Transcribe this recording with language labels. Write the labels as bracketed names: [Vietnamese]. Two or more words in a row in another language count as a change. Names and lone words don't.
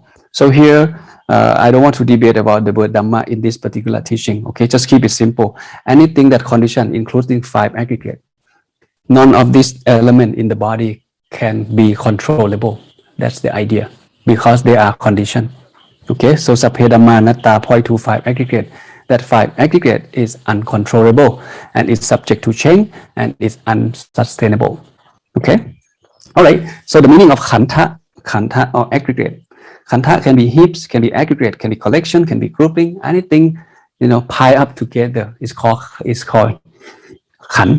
[English] So here, I don't want to debate about the word Dhamma in this particular teaching. Okay, just keep it simple. Anything that condition, including 5 aggregate, none of these elements in the body can be controllable. That's the idea, because they are conditioned. Okay, so [Pali] sapphe dhamma anatta [English] point to 5 aggregate. That 5 aggregate is uncontrollable and it's subject to change and it's unsustainable. Okay, all right. So the meaning of khandha or aggregate. Khandha can be heaps, can be aggregate, can be collection, can be grouping, anything pile up together is called khan.